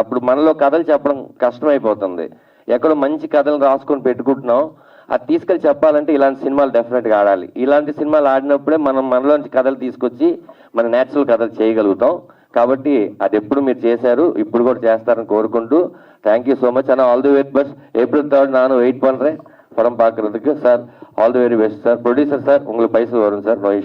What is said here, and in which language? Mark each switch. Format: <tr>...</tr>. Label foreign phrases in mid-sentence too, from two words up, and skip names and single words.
<te>అప్పుడు మనలో కథలు చెప్పడం కష్టమైపోతుంది. ఎక్కడో మంచి కథలు రాసుకొని పెట్టుకుంటున్నాం, అది తీసుకెళ్ళి చెప్పాలంటే ఇలాంటి సినిమాలు డెఫినెట్గా ఆడాలి. ఇలాంటి సినిమాలు ఆడినప్పుడే మనం మనలోంచి కథలు తీసుకొచ్చి మన నేచురల్ కథలు చేయగలుగుతాం. కాబట్టి అది ఎప్పుడు మీరు చేశారు, ఇప్పుడు కూడా చేస్తారని కోరుకుంటూ</te> <en>thank you so much</en> <te>అన్న.</te> <en>all the very best.</en> <ta>April 3rd நானும் வெயிட் பண்ணுறேன் படம் பார்க்கறதுக்கு சார்.</ta> <en>all the very best sir.</en> <ta>ப்ரொடியூசர் சார், உங்களுக்கு பைசா வரும் சார்.</ta> <en>no issue.</en>